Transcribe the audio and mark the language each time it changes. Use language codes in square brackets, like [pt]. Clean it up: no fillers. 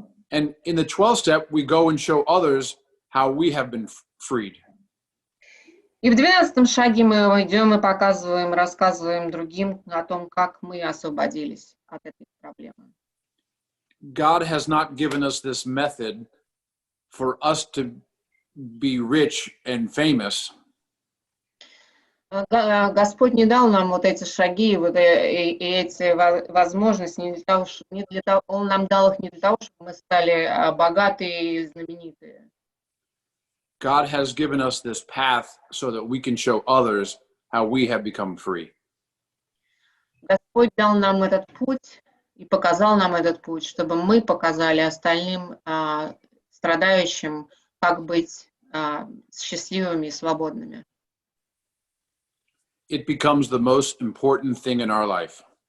[en] And in the 12th step, we go and show others how we have been freed. [ru] И в 12 шаге мы идем и рассказываем другим о том, как мы освободились от этой проблемы. [en] God has not given us this method for us to be rich and famous. [ru] Господь не дал нам вот эти шаги, и эти возможности Он нам дал их не для того, чтобы мы стали богатые и знаменитые. [en] God has given us this path so that we can show others how we have become free. [ru] Господь дал нам этот путь и показал нам этот путь, чтобы мы показали остальным страдающим, как быть счастливыми и свободными. [en] It becomes the most important thing in our life.